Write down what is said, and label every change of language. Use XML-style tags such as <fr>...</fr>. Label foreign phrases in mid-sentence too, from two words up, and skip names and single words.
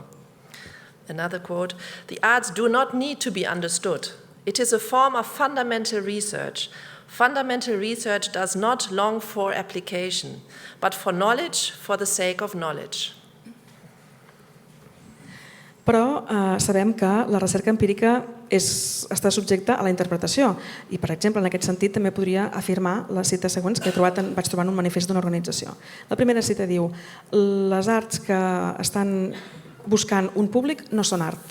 <en>Another quote, "The arts do not need to be understood. It is a form of fundamental research. Fundamental research does not long for application, but for knowledge for the sake of knowledge."</en> <ca>Però sabem que la recerca empírica està subjecta a la interpretació i, per exemple, en aquest sentit també podria afirmar les cites següents que vaig trobar en un manifest d'una organització. La primera cita diu: les arts que estan buscant un públic no són art.</ca>